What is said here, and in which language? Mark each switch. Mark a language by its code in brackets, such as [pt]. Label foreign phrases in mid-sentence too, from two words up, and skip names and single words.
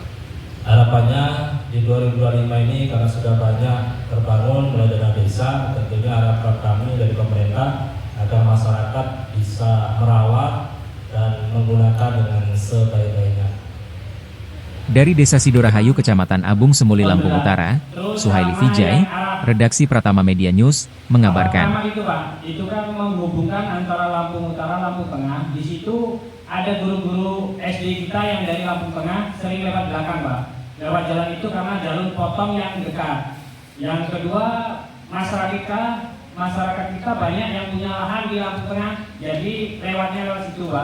[id] Harapannya di 2025 ini karena sudah banyak terbangun mulai dana desa, tentunya harapan kami dari pemerintah agar masyarakat bisa merawat dan menggunakan dengan sebaik-baiknya. Dari Desa Sidorahayu, Kecamatan Abung Semuli, Lampung Utara, Suhaili Vijay, Redaksi Pratama Media News, mengabarkan. Pertama itu Pak, itu kan menghubungkan antara Lampung Utara, Lampung Tengah. Di situ ada guru-guru SD kita yang dari Lampung Tengah sering lewat belakang Pak. Lewat jalan itu karena jalur potong yang dekat. Yang kedua, masyarakat kita banyak yang punya lahan di Lampung Tengah, jadi lewatnya lewat situ Pak.